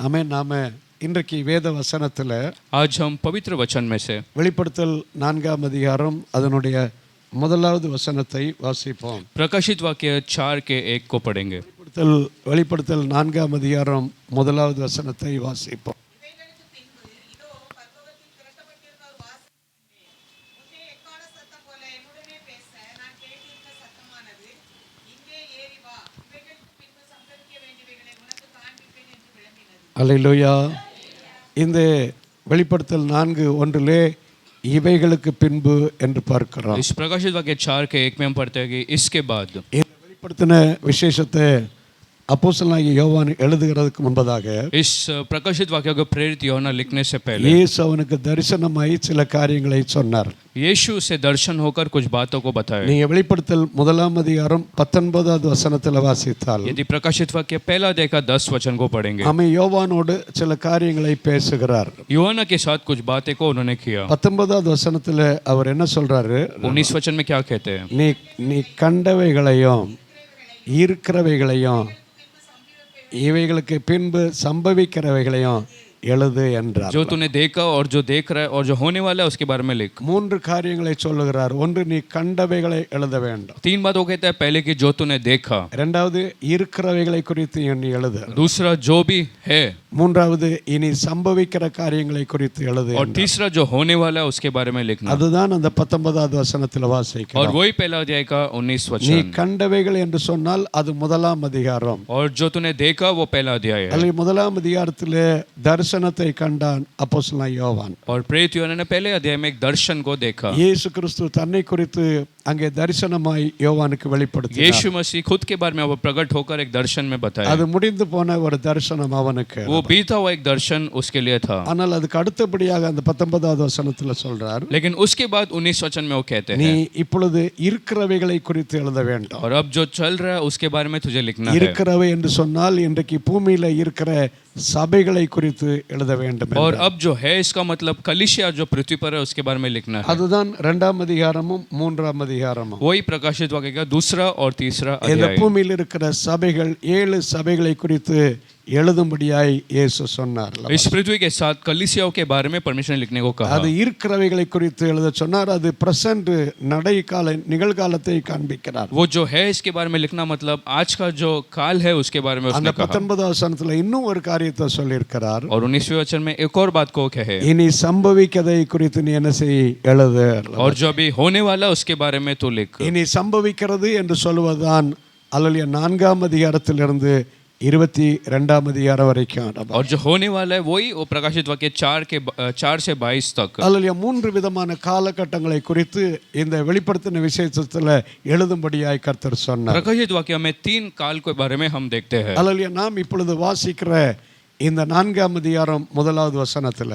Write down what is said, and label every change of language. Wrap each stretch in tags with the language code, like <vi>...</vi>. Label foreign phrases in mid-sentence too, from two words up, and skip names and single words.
<ta>நாம இன்றைக்கு வேத வசனத்துல</ta> <hi>आज हम पवित्र वचन में से</hi> <ta>வெளிப்படுத்தல் 4ஆம் அதிகாரம் அதனுடைய முதலாவது வசனத்தை வாசிப்போம்.</ta> <hi>प्रकाशित वाक्य 4 के 1 को पढ़ेंगे.</hi> <ta>வெளிப்படுத்தல் 4ஆம் அதிகாரம் முதலாவது வசனத்தை வாசிப்போம். அல்லேலூயா. இந்த வெளிப்படுத்தல் 4:1 இவைகளுக்கு பின்பு என்று பார்க்கிறோம்.</ta> <hi>इस प्रकाशित वाक्य 4 के 1 में हम पढ़ते हैं कि इसके बाद.</hi> <ta>இந்த வெளிப்படுத்தின விசேஷத்தை அப்போஸ்தலனாகிய யோவான் எழுதுகிறதுக்கு முன்பதாக</ta> <hi>इस प्रकाशित वाक्य को प्रेरित यूहन्ना लिखने से पहले</hi> <ta>இயேசு அவனுக்கு தரிசனமாய் சில காரியங்களை சொன்னார்.</ta> <hi>यीशु से दर्शन होकर कुछ बातों को बताया.</hi> <ta>நீங்க வெளிப்படுத்தல் 1ஆம் அதிகாரம் 19வது வசனத்தில் வாசித்தால்</ta> <hi>यदि प्रकाशित वाक्य पहला देखा 10 वचन को पढ़ेंगे.</hi> <ta>அவன் யோவானோடு சில காரியங்களை பேசுகிறார்.</ta> <hi>यूहन्ना के साथ कुछ बातें को उन्होंने किया.</hi> <ta>19வது வசனத்தில் அவர் என்ன சொல்றாரு?</ta> <hi>19 वचन में क्या कहते हैं?</hi> <ta>நீ கண்டவைகளையும் இருக்கிறவைகளையும் இவைகளுக்கு பின்பு சம்பவிக்கிறவைகளையும் எழுது என்றார்.</ta> <hi>जो तूने देखा और जो देख रहा है और जो होने वाला है उसके बारे में लिख.</hi> <ta>மூன்று காரியங்களை சொல்லுகிறார். ஒன்று, நீ கண்டவைகளை எழுத வேண்டும்.</ta> <hi>3 बात वो कहता है. पहले कि जो तूने देखा.</hi> <ta>இரண்டாவது, இருக்கிறவைகளை குறித்து நீ எழுது.</ta> <hi>दूसरा जो भी है.</hi> <ta>மூன்றாவது, இனி சம்பவிக்கிற காரியங்களை குறித்து எழுது.</ta> <hi>और तीसरा जो होने वाला है उसके बारे में लिखना.</hi> <ta>அதுதான் அந்த 19வது வசனத்தில் வாசிக்கிறோம்.</ta> <hi>और वही पहला अध्याय का 19</hi> <ta>நீ</ta> <hi>वचन.</hi> <ta>கண்டவைகள் என்று சொன்னால் அது முதலாம் அதிகாரம்.</ta> <hi>और जो तूने देखा वो पहला अध्याय है.</hi> <ta>அல்லது முதலாம் அதிகாரத்திலே தரிசனத்தை கண்டான் அப்போஸ்தலனாகிய யோவான்.</ta> <hi>और प्रेरित यूहन्ना ने पहले अध्याय में एक दर्शन को देखा.</hi> <ta>இயேசு கிறிஸ்து தன்னை குறித்து அங்கே தரிசனமாய் யோவானுக்கு வெளிப்படுத்தினார்.</ta> <hi>यीशु मसीह खुद के बारे में वो प्रकट होकर एक दर्शन में बताया.</hi> <ta>அது முடிந்து போன ஒரு தரிசனம் அவனுக்கு.</ta> <hi>वो बीता हुआ एक दर्शन उसके लिए था.</hi> <ta>ஆனால் அதுக்கு அடுத்தபடியாக அந்த 19வது வசனத்தில் சொல்றார்.</ta> <hi>लेकिन उसके बाद 19 वचन में वो कहते</hi> <ta>நீ</ta> <hi>हैं</hi> <ta>இப்பொழுது இருக்கிறவைகளை குறித்து எழுத வேண்டும்.</ta> <hi>और अब जो चल रहा है उसके बारे में तुझे लिखना है.</hi> <ta>இருக்கிறவை என்று சொன்னால் இன்றைக்கு பூமியில இருக்கிற சபைகளை குறித்து எழுத வேண்டும்.</ta> <hi>और अब जो है इसका मतलब कलीसिया जो पृथ्वी पर है उसके बारे में लिखना है.</hi> <ta>அதுதான் 2ஆம் அதிகாரமும் 3ஆம் அதிகாரமும்.</ta> <hi>वही प्रकाशित वाक्य का दूसरा और तीसरा</hi> <ta>இந்த</ta> <hi>अध्याय.</hi> <ta>பூமியில் இருக்கிற சபைகள் 7 சபைகளை குறித்து எழுதும்படியாய் இயேசு சொன்னார்.</ta> <hi>इस पृथ्वी के साथ कलीसियाओं के बारे में परमेश्वर ने लिखने को कहा.</hi> <ta>அது இருக்கிறவைகளை குறித்து எழுத சொன்னார். அது பிரசன்ட் நடைகால நிகழ்காலத்தை காண்பிக்கிறார்.</ta> <hi>वो जो है इसके बारे में लिखना मतलब आज का जो काल है उसके बारे में</hi> <ta>அந்த</ta> <hi>उसने कहा.</hi> <ta>19வது வசனத்துல இன்னும் ஒரு காரியத்தை சொல்லியிருக்கிறார்.</ta> <hi>और 19वें वचन में एक और बात को कहे.</hi> <ta>இனி சம்பவிக்கதை குறித்து நீ என்ன செய்? எழுது.</ta> <hi>और जो अभी होने वाला उसके बारे में तो लिख.</hi> <ta>இனி சம்பவிக்கிறது என்று சொல்வதுதான் அல்லேலூயா 4ஆம் அதிகாரத்திலிருந்து 22ஆம் அதிகாரம் வரைக்கும்.</ta> <hi>और जो होने वाला है वही वो प्रकाशित वाक्य 4 से 22 तक.</hi> <ta>அல்லேலூயா 3 விதமான காலகட்டங்களை குறித்து இந்த வெளிப்படுத்தின விசேஷத்துல எழுதும்படியாய் கர்த்தர் சொன்னார்.</ta> <hi>प्रकाशित वाक्य में 3 काल के बारे में हम देखते हैं.</hi> <ta>அல்லேலூயா நாம் இப்பொழுது வாசிக்கிற இந்த 4ஆம் அதிகாரம் முதலாவது வசனத்துல</ta>